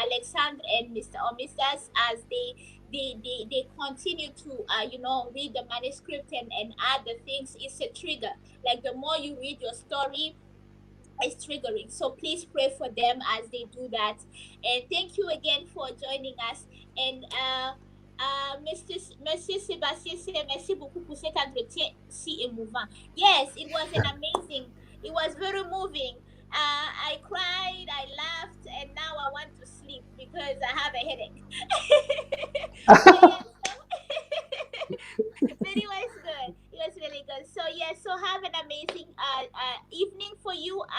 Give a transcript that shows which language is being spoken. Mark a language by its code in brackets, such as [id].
[en] Alexandre and Mr. Omistas as they continue to read the manuscript and add the things. It's a trigger. Like the more you read your story, it's triggering. So please pray for them as they do that. And thank you again for joining us. [fr] And Monsieur Sébastien, merci beaucoup pour cet entretien si émouvant. [en] Yes, it was an amazing. It was very moving. I cried, I laughed, and now I want to sleep because I have a headache. So yes, but it was good. It was really good. So yeah, so have an amazing evening for you.